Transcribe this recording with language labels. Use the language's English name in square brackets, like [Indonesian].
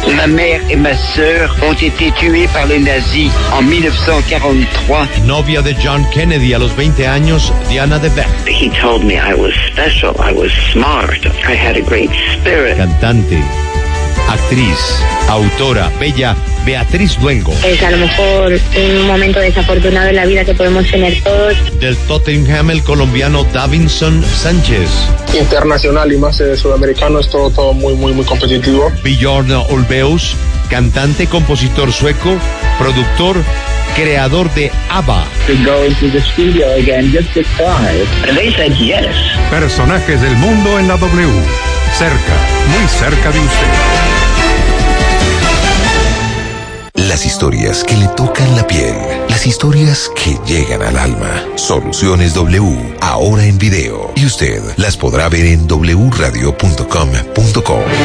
[French] Ma mère et ma sœur ont été tuées par les nazis en 1943. [Spanish] Novia de John Kennedy a los 20 años, Diana de Beck. [English] He told me I was special, I was smart, I had a great spirit. [Spanish] Cantante, actriz, autora, bella, Beatriz Luengo. Es a lo mejor un momento desafortunado en la vida que podemos tener todos. Del Tottenham, el colombiano Davinson Sánchez. Internacional y más sudamericano, es todo muy competitivo. Bjorn Ulvaeus, cantante, compositor sueco, productor, creador de ABBA. [English] To go into the studio again, just to try. And they said yes. [Spanish] Personajes del mundo en la W. Cerca, muy cerca de usted. Las historias que le tocan la piel, las historias que llegan al alma. Soluciones W, ahora en video. Y usted las podrá ver en wradio.com.co.